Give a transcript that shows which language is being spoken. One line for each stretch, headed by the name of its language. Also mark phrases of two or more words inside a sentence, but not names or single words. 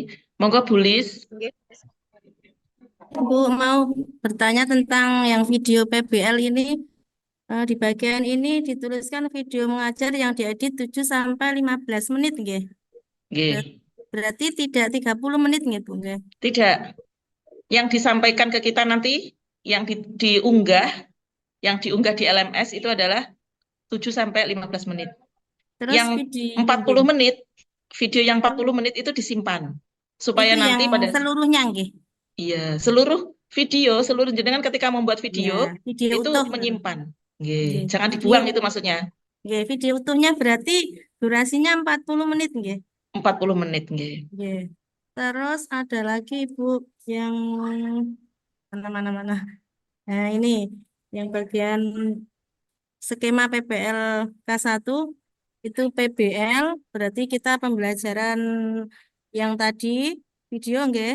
Indonesian: Monggo Bu Lis. Bu mau bertanya tentang yang video PBL ini. Di bagian ini dituliskan video mengajar yang diedit 7 sampai 15 menit nggih. Nggih. Berarti tidak 30 menit nggih, Bu, nggih. Tidak. Yang disampaikan ke kita nanti, yang diunggah di LMS itu adalah 7 sampai 15 menit. Terus Yang video 40 nggih. menit, video yang 40 menit itu disimpan. Supaya Itu nanti yang pada, seluruhnya nggih. iya, seluruh jenengan ketika membuat video, Ya, video itu utuh. menyimpan. Nggih. Nggih, jangan Video dibuang itu maksudnya. nggih, video utuhnya berarti durasinya 40 menit nggih. 40 menit, nggih. Nggih. Terus ada lagi Bu yang mana. Nah, ini yang bagian skema PPL K1 itu PBL berarti kita pembelajaran yang tadi video nggih.